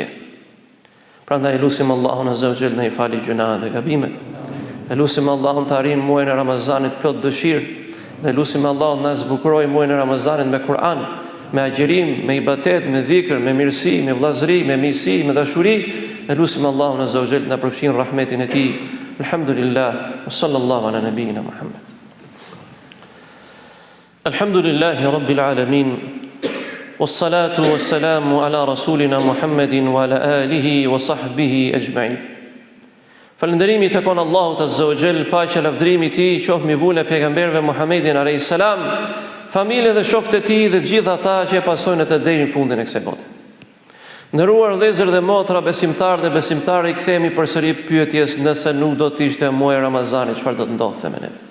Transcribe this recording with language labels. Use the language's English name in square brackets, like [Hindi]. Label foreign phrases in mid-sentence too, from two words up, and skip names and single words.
[Albanian] Prandaj lutim Allahun [Arabic] عز وجل [Albanian] në i fali gjunat dhe gabimet. E lutim Allahun të arrijmë muajin e Ramazanit plot dëshirë dhe lutim Allahun na zbukuroj muajin e Ramazanit me Kur'an, me agjerim, me ibadet, me dhikr, me mirësi, me vllazëri, me miqësi, me dashuri. E lutim Allahun [Arabic] عز وجل [Albanian] na përfshin rahmetin e tij. [Arabic] الحمد لله، وصلى الله على نبينا محمد. الحمد لله رب العالمين. والصلاة والسلام على رسولنا محمد وعلى آله وصحبه أجمعين. [Albanian] Falënderimi të konë Allahut [Arabic] عز وجل, [Albanian] paqja lavdërimi i tij qoftë mbi vule pejgamberëve Muhammedin [Arabic] عليه السلام, [Albanian] familjen dhe shokët e tij dhe të gjithë ata që e pasojnë atë deri në fundin e kësaj bote. Nderuar vëllezër dhe motra, besimtarë dhe besimtare, i kthehemi përsëri pyetjes, nëse nuk do të ishte muaji Ramazanit, çfarë do të ndodhte me ne?